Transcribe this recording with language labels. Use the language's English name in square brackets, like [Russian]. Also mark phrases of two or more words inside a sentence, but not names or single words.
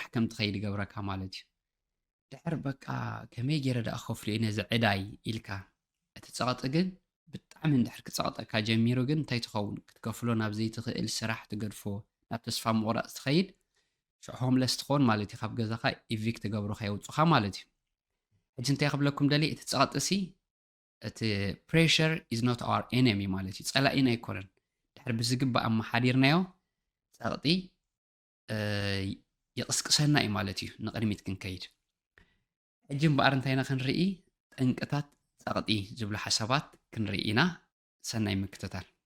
[Tigrinya] ከም ትኸይድ ይገብረካ ማለት እዩ ድሕር በቃ ከመይ ገይረ ዳኣ ከፍልዮ ነዚ ዕዳይ ኢልካ እቲ ፀቕጢ ግን ብጣዕሚ እንድሕር ክፀቕጠካ ጀሚሩ ግን እንታይ ትኸውን ክትከፍሎ ናብ ዘይትኽእል ስራሕ ትገድፎ ናብ ተስፋ ምቑራፅ ትኸይድ ሽዑ ሆምለስ ትኾን ማለት እዩ ካብ ገዛኻ ኢቪክ ትገብሩካ የውፁኻ ማለት እዩ ሕጂ እንታይ ክብለኩም ደሊ እቲ ፀቕጢ ሲ እቲ [English] pressure is not our enemy [Tigrinya] ማለት እዩ ጸላኢና ኣይኮነን ድሕሪ ብዝግባእ ኣመሓዲርናዮ ጸቕጢ ይቕስቅሰና እዩ ማለት እዩ ንቕድሚት ክንከይድ ሕጂ እምበኣር እንታይ ኢና ክንርኢ ጠንቅታት ጸቕጢ ዝብሉ ሓሳባት ክንርኢ ኢና ሰናይ ምክትታል